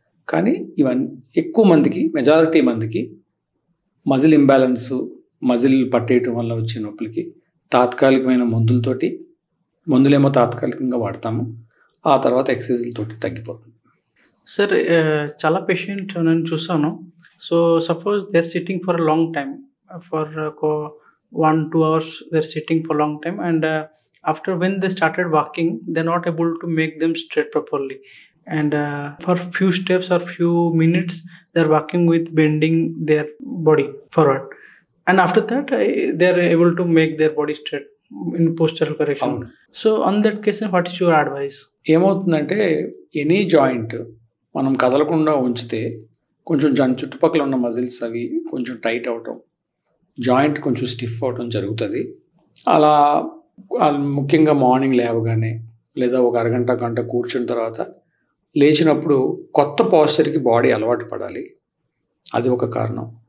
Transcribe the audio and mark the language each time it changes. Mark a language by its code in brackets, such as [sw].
[te] కానీ ఇవన్నీ ఎక్కువ మందికి, మెజారిటీ మందికి మజిల్ ఇంబ్యాలెన్స్, మజిల్ పట్టేయటం వల్ల వచ్చే నొప్పులకి తాత్కాలికమైన మందులేమో తాత్కాలికంగా వాడతాము, ఆ తర్వాత ఎక్సర్సైజులతోటి తగ్గిపోతుంది. సార్ చాలా పేషెంట్ నేను చూసాను. [en] So suppose they are sitting for long time, for 1-2 hours they are sitting for long time, and after when they started walking they are not able to make them straight properly, and for few steps or few minutes they are walking with bending their body forward, and after that they are able to make their body straight in postural correction. So on that case what is your advice? [te] ఏమవుతుందంటే any joint మనం కదలకుండా ఉంచితే కొంచెం చుట్టుపక్కల ఉన్న muscles అవి కొంచెం tight అవటం, జాయింట్ కొంచెం స్టిఫ్ అవటం జరుగుతుంది. అలా ముఖ్యంగా మార్నింగ్ లేవగానే లేదా ఒక అరగంట గంట కూర్చున్న తర్వాత లేచినప్పుడు కొత్త పోస్చర్కి బాడీ అలవాటు పడాలి, అది ఒక కారణం.